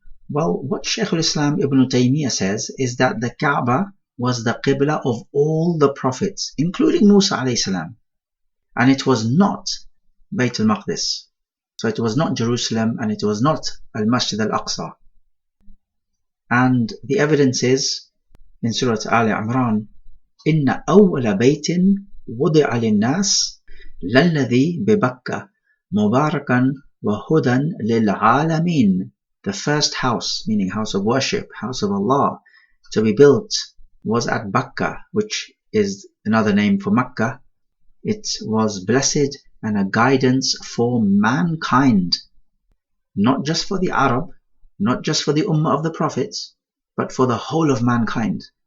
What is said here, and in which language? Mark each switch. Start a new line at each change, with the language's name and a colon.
English: Well, what Shaykh al-Islam Ibn Taymiyyah says is that the Kaaba was the qibla of all the prophets, including Musa alayhi salam. And it was not Bayt al-Maqdis. So it was not Jerusalem, and it was not Al-Masjid al-Aqsa. And the evidence is in Surah Al-Imran,
Arabic: إِنَّ أَوَّلَ بَيْتٍ وُضِعَ لِلنَّاسِ لَلَّذِي بِبَكَّةَ مُبَارَكًا وَهُدًى لِلْعَالَمِينَ.
English: The first house, meaning house of worship, house of Allah, to be built was at Bakkah, which is another name for Makkah. It was blessed and a guidance for mankind, not just for the Arab, not just for the Ummah of the Prophets, but for the whole of mankind.